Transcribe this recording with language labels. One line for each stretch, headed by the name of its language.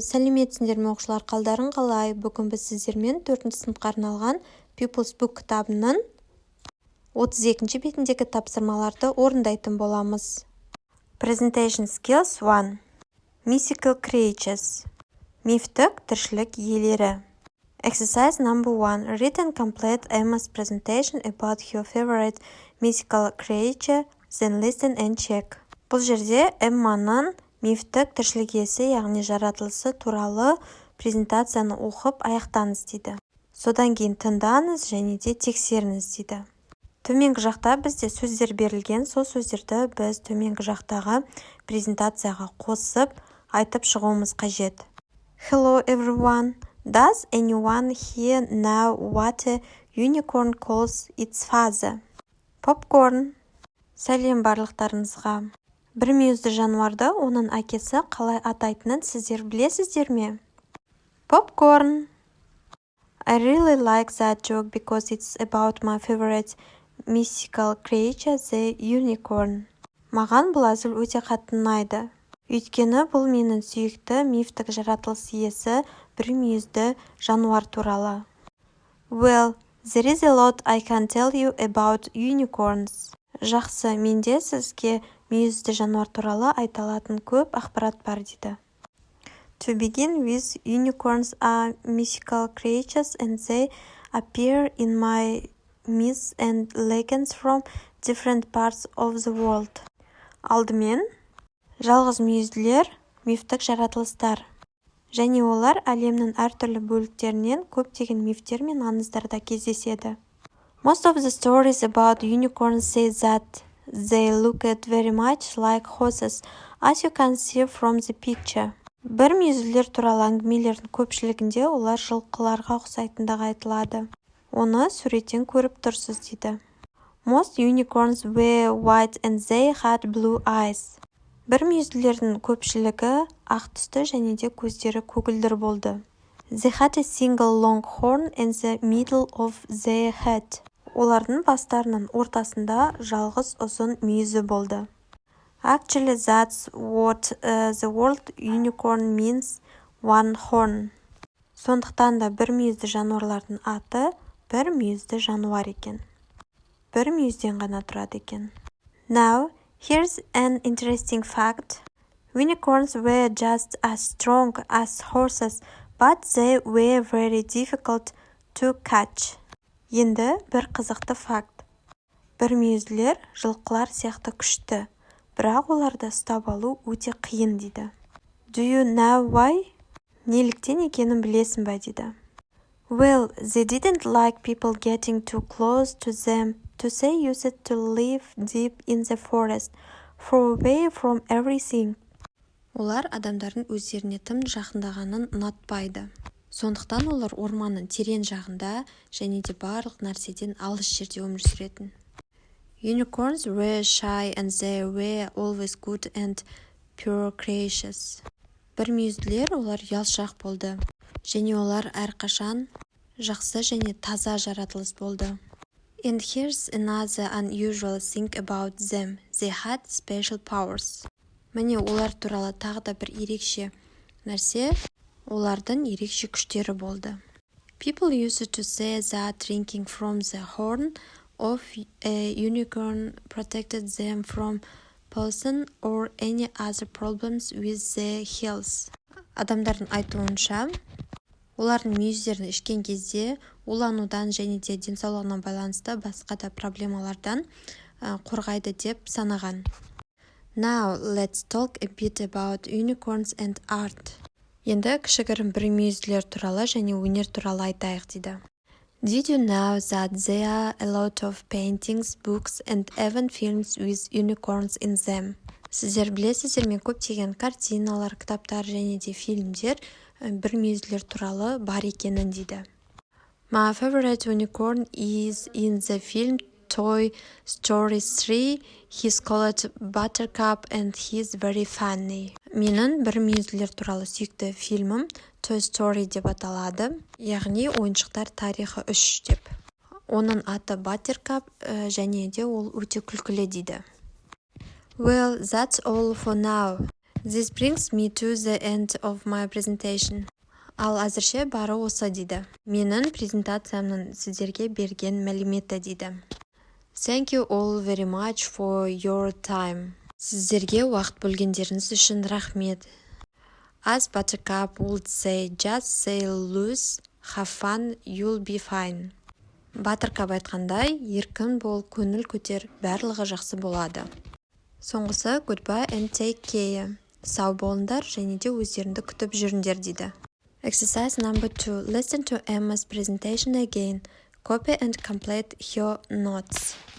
Kazakh: Сәлеметсіңдер ме оқушылар, қалдарың қалай? Бүгін біз сіздермен 4-ші сыныпқа арналған People's Book кітабының 32-ші бетіндегі тапсырмаларды орындайтын боламыз.
English: Presentation Skills 1. Mythical Creatures.
Kazakh: Мифтік тіршілік иелері.
English: Exercise number 1. Read and complete Emma's presentation about her favorite mythical creature, then listen and check.
Kazakh: Бұл жерде Эмманың мифтік тіршілік иесі, яғни жаратылысы туралы презентацияны оқып аяқтаңыз дейді. Содан кейін тыңдаңыз және де тексеріңіз дейді. Төменгі жақта бізде сөздер берілген, сол сөздерді біз төменгі жақтағы презентацияға қосып айтып шығуымыз қажет.
English: Hello everyone. Does anyone here know what a unicorn calls its father? Popcorn.
Kazakh: Сәлем барлықтарыңызға. Бір мүйізді жануарды оның әкесі қалай атайтынын сіздер білесіздер ме?
English: Popcorn. I really like that joke because it's about my favorite mythical creature, the unicorn.
Kazakh: Маған бұл әзіл өте қатты ұнайды. Өйткені бұл менің сүйікті мифтік жаратылыс иесі бір мүйізді жануар туралы.
English: Well, there is a lot I can tell you about unicorns.
Kazakh: Жақсы, менде сізге мүйізді жануар туралы айта алатын көп ақпарат бар дейді.
English: To begin with, unicorns are mythical creatures and they appear in my myths and legends from different parts of the world.
Kazakh: Алдымен, жалғыз мүйізділер мифтік жаратылыстар. Және олар әлемнің әртүрлі бөліктерінен көптеген мифтер мен аңыздарда кездеседі.
English: Most of the stories about unicorns say that they look very much like horses, as you can see from the picture.
Kazakh: Бір мүйізділер туралы әңгімелердің көпшілігінде олар жылқыларға ұқсайтындығы айтылады. Оны суреттен көріп тұрсыз дейді.
English: Most unicorns were white and they had blue eyes.
Kazakh: Бір мүйізділердің көпшілігі ақ түсті және де көздері көгілдір болды.
English: They had a single long horn in the middle of their head.
Kazakh: Олардың бастарының ортасында жалғыз ұзын мүйізі болды.
English: Actually, that's what the word unicorn means, one horn.
Kazakh: Сондықтан да бір мүйізді жануарлардың аты бір мүйізді жануар екен. Бір мүйізден ғана тұрады екен.
English: Now, here's an interesting fact. Unicorns were just as strong as horses, but they were very difficult to catch.
Kazakh: Енді бір қызықты факт. Бір мүйізділер жылқылар сияқты күшті, бірақ оларды ұстап алу өте қиын дейді.
English: Do you know why?
Kazakh: Неліктен екенін білесің бе дейді.
English: Well, they didn't like people getting too close to them, so they used to live deep in the forest, far away from everything.
Kazakh: Олар адамдардың өздеріне тым жақындағанын ұнатпайды. Сондықтан олар орманның терең жағында және де барлық нәрседен алыс жерде өмір сүретін.
English: Unicorns were shy and they were always good and pure creatures.
Kazakh: Бір мүйізділер олар ұялшақ болды және олар әрқашан жақсы және таза жаратылыс болды.
English: And here's another unusual thing about them. They had special powers.
Kazakh: Міне олар туралы тағы да бір ерекше нәрсе, олардың ерекше күштері болды.
English: People used to say that drinking from the horn of a unicorn protected them from poison or any other problems with their health.
Kazakh: Адамдардың айтуынша, олардың мүйіздерін ішкен кезде уланудан және де денсаулығына байланысты басқа да проблемалардан қорғайды деп санаған.
English: Now, let's talk a bit about unicorns and art.
Kazakh: Енді кішігірім бір мүйізділер туралы және өнер туралы айтайық дейді.
English: Did you know that there are a lot of paintings, books and even films with unicorns in them?
Kazakh: Сіздер білесіздер ме, көптеген картиналар, кітаптар және де фильмдер бір мүйізділер туралы бар екенін дейді.
English: My favorite unicorn is in the film Toy Story 3. He's called Buttercup and he's very funny.
Kazakh: Менің бір мүйізділер туралы сүйікті фильмім Toy Story деп аталады, яғни ойыншықтар тарихы 3 деп. Оның аты Buttercup және де ол өте күлкілі дейді.
English: Well, that's all for now. This brings me to the end of my presentation.
Kazakh: Ал әзірше бары осы дейді. Менің презентациямның сіздерге берген мәліметі дейді.
English: Thank you all very much for your time.
Kazakh: Сіздерге уақыт бөлгендеріңіз үшін рахмет.
English: As Buttercup would say, just sail loose, have fun, you'll be fine.
Kazakh: Buttercup айтқандай, еркін бол, көңіл көтер, барлығы жақсы болады. Соңғысы,
English: goodbye and take care.
Kazakh: Сау болыңдар және де өздеріңді күтіп жүріңдер дейді.
English: Exercise number 2. Listen to Emma's presentation again. Copy and complete her notes.